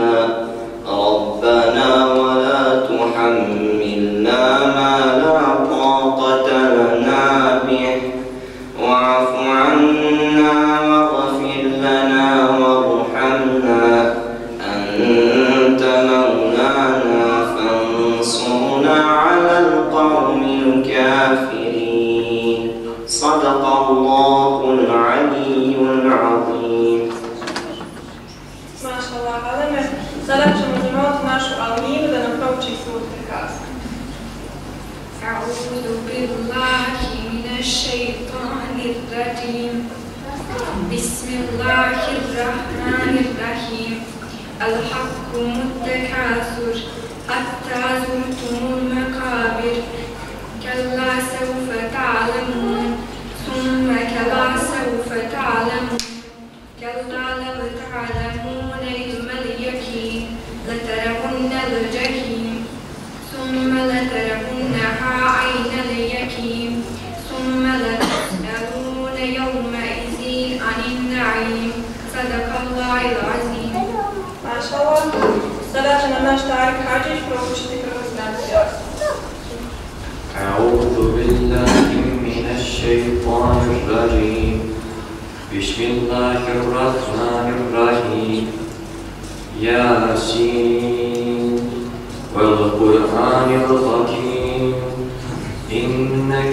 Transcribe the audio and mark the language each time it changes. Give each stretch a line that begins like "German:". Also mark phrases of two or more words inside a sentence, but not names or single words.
Arabic: ربنا ولا تحملنا ما لا طاقة لنا به واعف عنا واغفر لنا وارحمنا أنت مولانا فانصرنا على القوم الكافرين صدق الله العلي العظيم. ما شاء الله,
Bosnian: Aleme, sada ćemo zamoliti našu Alminu da nam prouči suru Tekaz.
Arabic: أعوذ بالله من الشيطان الرجيم بسم الله الرحمن الرحيم ألهاكم التكاثر حتى زرتم المقابر كلا سوف تعلمون ثم كلا سوف تعلمون كلا لو تعلمون علم اليقين لترون الجحيم ثم لترونها عين اليقين ثم لتسألون يومئذ عن النعيم صدق الله العظيم. ما شاء الله,
Bosnian: sada će nam naš Tarik Hadžić proučiti prvu stranicu.
Arabic: أعوذ بالله من الشيطان الرجيم بسم الله الرحمن الرحيم ياسين والقرآن الحكيم إنك